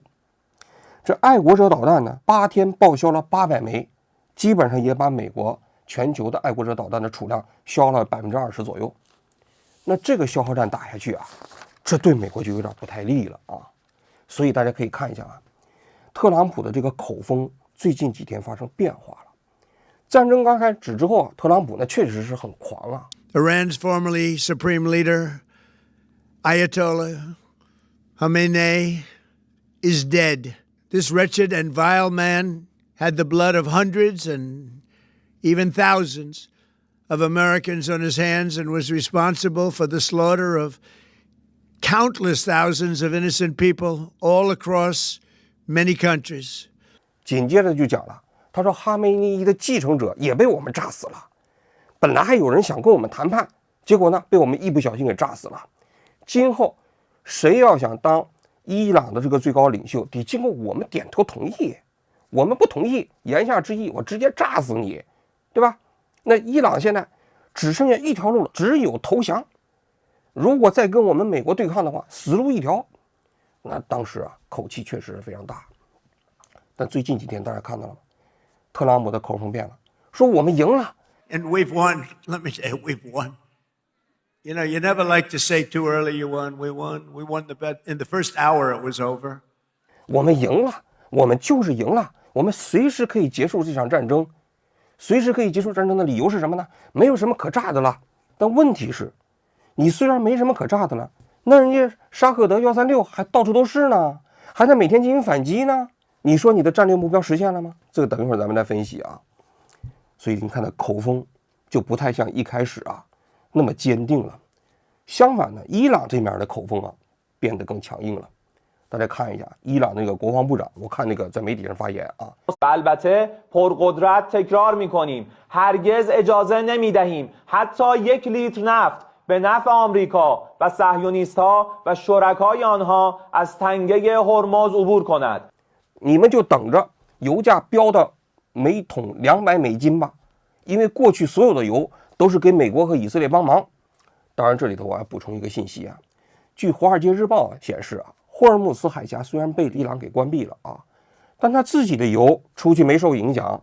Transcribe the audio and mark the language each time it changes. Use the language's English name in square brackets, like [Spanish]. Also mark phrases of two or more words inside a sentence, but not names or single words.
[Chinese] 这爱国者导弹呢，8天报销了800枚，基本上也把美国全球的爱国者导弹的储量消耗了20%左右。那这个消耗战打下去啊，这对美国就有点不太利了啊。所以大家可以看一下啊，特朗普的这个口风最近几天发生变化了。战争刚开始之后啊，特朗普呢确实是很狂啊。 [English] Iran's formerly supreme leader, Ayatollah Khamenei, is dead. This wretched and vile man had the blood of hundreds and even thousands of Americans on his hands and was responsible for the slaughter of countless thousands of innocent people all across many countries. [Chinese] 紧接着就讲了，他说哈梅内伊的继承者也被我们炸死了。本来还有人想跟我们谈判，结果呢被我们一不小心给炸死了。今后谁要想当伊朗的这个最高领袖，得经过我们点头同意。我们不同意，言下之意我直接炸死你，对吧？那伊朗现在只剩下一条路了，只有投降。如果再跟我们美国对抗的话，死路一条。那当时啊，口气确实是非常大。但最近几天大家看到了吗？特朗普的口风变了，说我们赢了。 [English] And we've won. Let me say, we've won. You know, you never like to say too early you won. We won. We won the bet. In the first hour, it was over. [Chinese] 我们赢了，我们就是赢了，我们随时可以结束这场战争。随时可以结束战争的理由是什么呢？没有什么可炸的了。但问题是，你虽然没什么可炸的了，那人家沙赫德136还到处都是呢，还在每天进行反击呢。你说你的战略目标实现了吗？这个等一会儿咱们来分析啊。所以你看的口风就不太像一开始啊那么坚定了。相反呢，伊朗这面的口风啊变得更强硬了。大家看一下伊朗那个国防部长，我看那个在媒体上发言啊。 [Persian] البته پرقدرت تکرار میکنیم هرگز اجازه نمیدهیم حتی 1 لیتر نفت به نفع آمریکا و صهیونیست‌ها و شرکای آنها از تنگه هرمز عبور کند。 [Chinese] 你们就等着油价飙到每桶$200吧，因为过去所有的油都是给美国和以色列帮忙。当然，这里头我还补充一个信息啊，据《华尔街日报》显示啊，霍尔木兹海峡虽然被伊朗给关闭了啊，但他自己的油出去没受影响。